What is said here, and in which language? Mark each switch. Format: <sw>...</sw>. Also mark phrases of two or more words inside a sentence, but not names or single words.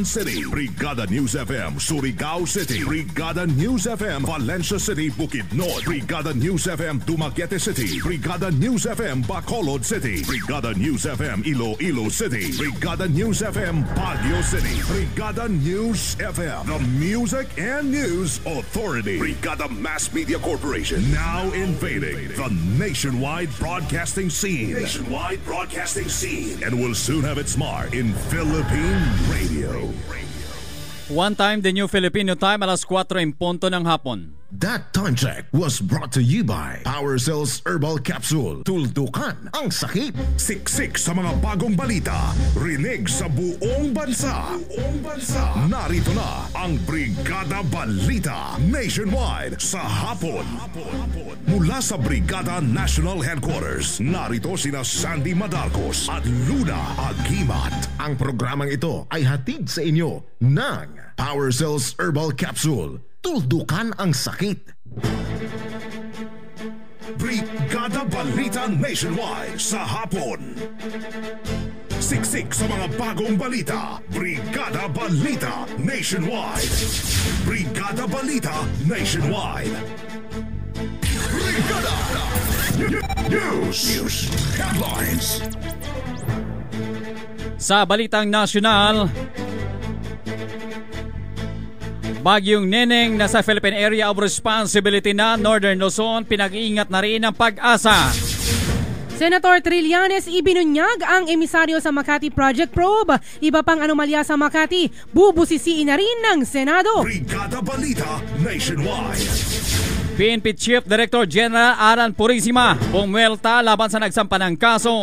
<en>City, Brigada News FM Surigao City, Brigada News FM Valencia City Bukidnon, Brigada News FM Dumaguete City, Brigada News FM Bacolod City, Brigada News FM Iloilo City, Brigada News FM Baguio City, Brigada News FM, the Music and News Authority, Brigada Mass Media Corporation, now invading the nationwide broadcasting scene. And will soon have its mark in Philippine radio. One time, the New Filipino Time,</en> <tl>alas 4:00 ng hapon.</tl> <en>That time check was brought to you by Power Cells Herbal Capsule.</en> <tl>Tuldukan ang sakit. Siksik sa mga bagong balita. Rinig sa buong bansa. Narito na ang Brigada Balita Nationwide sa hapon. Mula sa Brigada National Headquarters, narito sina Sandy Madarcos at Luna Agimat. Ang programang ito ay hatid sa inyo ng Power Cells Herbal Capsule. Tuldukan ang sakit. Brigada Balita Nationwide sa hapon. Siksik sa mga bagong balita. Brigada Balita Nationwide. Brigada Balita Nationwide. Brigada News Headlines. Sa balitang nasyonal, Bagyong Neneng nasa Philippine Area of Responsibility na Northern Luzon, pinag-iingat na rin ang Pag-asa. Senator Trillanes ibinunyag ang emisaryo sa Makati Project Probe. Iba pang anomalya sa Makati, bubusisiin na rin ng Senado. Brigada Balita Nationwide. PNP Chief Director General Alan Purisima bumwelta laban sa nagsampa ng kaso.</tl>